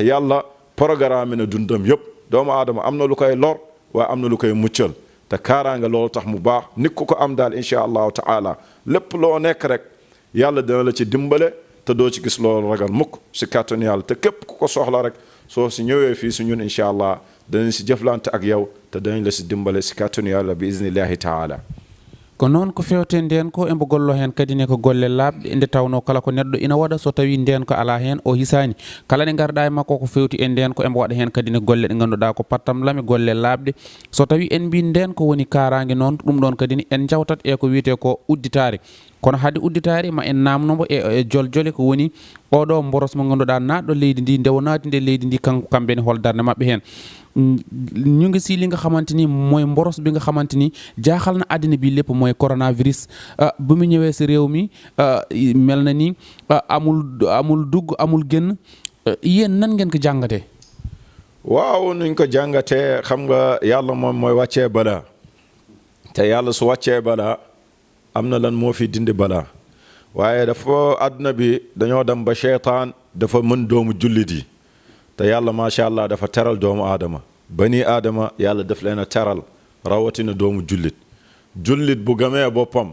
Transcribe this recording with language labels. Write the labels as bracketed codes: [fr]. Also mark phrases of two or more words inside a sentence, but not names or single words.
[wo] yàlla programme na dundam yëpp doomu aadama am na lu koy lor waaye am na lu koy muccal te kaaraange loolu tax mu baax nit ku ko am daal [ar] إن شاء الله تعالى [wo] lépp loo nekk rek yàlla dina la ci dimbale te doo ci gis loolu ragal mukk si kàttanu yàlla te képp ku ko soxla rek soo si ñëwee fii si ñun [ar] إن شاء الله [wo] danañ si jëflante ak yow te danañ la si dimbale si kàttanu yàlla bi [ar] بإذن الله تعالى [ff] ko noon ko fewte nden ko embo gollo hen kadi ne ko golle labɗe nde tawno kala ko neɗɗo ina waɗa so tawi nden ko ala hen o hisani kala ne garɗa e makko ko fewti e nden ko embo waɗa hen kadi ne golle ɗe ganduɗa ko pattam lame golle labɗe so tawi en mbi nden ko woni karangue noon ɗum ɗon kadi ni en jawtat e ko wiyete ko udditare kono haade udditare ma en namnomo e joljole ko woni oɗo boros mo ganduɗa naɗɗo leydi ndi nde wonati nde leydi ndi kamɓe ne hol darde mabɓe hen [wo] ñu ngi si li nga xamante ni mooy mboros bi nga xamante ni jaaxal na àddina bi lépp mooy coronavirus bu mu ñëwee si réew mi mel na ni amul dugg amul génn yéen nan ngeen ko jàngatee. waaw nuñ ko jàngatee xam nga yàlla moom mooy wàccee balaa te yàlla su wàccee balaa am na lan moo fi dindi balaa waaye dafa àdduna bi dañoo dem ba seytaan dafa mën doomu jullit yi te yàlla [ar] ما شاء الله [wo] dafa teral doomu aadama [ar] بني آدم [wo] yàlla daf leen a teral rawatina doomu jullit bu gamee boppam